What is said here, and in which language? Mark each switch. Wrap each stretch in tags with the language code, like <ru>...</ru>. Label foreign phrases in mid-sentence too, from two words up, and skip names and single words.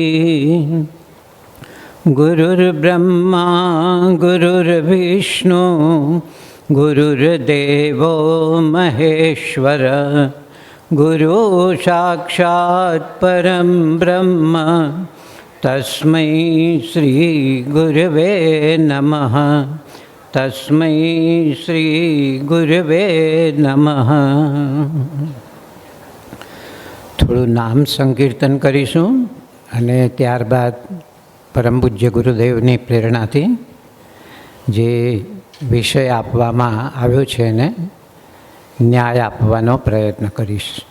<sa>गुरुर्ब्रह्मा गुरुर्विष्णु गुरुर्देवो महेश्वर गुरु साक्षात् परं ब्रह्म तस्मै श्री गुरवे नमः। तस्मै श्री गुरवे नमः।</sa> <gu>थोड़ું નામ સંકીર્તન કરીશું અને ત્યારબાદ પરમ પૂજ્ય ગુરુદેવની પ્રેરણાથી જે વિષય આપવામાં આવ્યો છે એને ન્યાય આપવાનો પ્રયત્ન કરીશ.</gu>